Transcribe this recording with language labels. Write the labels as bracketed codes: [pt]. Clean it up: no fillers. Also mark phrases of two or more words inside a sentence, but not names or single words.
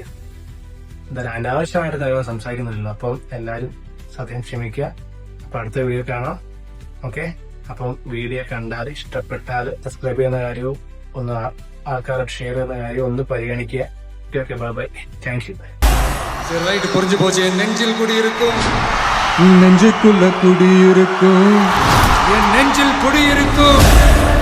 [ml] എന്തായാലും അനാവശ്യമായിട്ട് കാര്യങ്ങൾ സംസാരിക്കുന്നില്ലല്ലോ. അപ്പം എല്ലാവരും സത്യം ക്ഷമിക്കുക. അപ്പൊ അടുത്ത വീഡിയോ കാണാം. ഓക്കെ, അപ്പം വീഡിയോ കണ്ടാൽ ഇഷ്ടപ്പെട്ടാൽ സബ്സ്ക്രൈബ് ചെയ്യുന്ന കാര്യവും ഒന്ന് ആൾക്കാരോട് ഷെയർ ചെയ്യുന്ന കാര്യവും ഒന്ന് പരിഗണിക്കുക. [en] okay, bye bye, thank you. [ta] புரிஞ்சு போச்சு. என் நெஞ்சில் குடியிருக்கும், நெஞ்சுக்குள்ள குடியிருக்கும், என் நெஞ்சில் குடியிருக்கும்.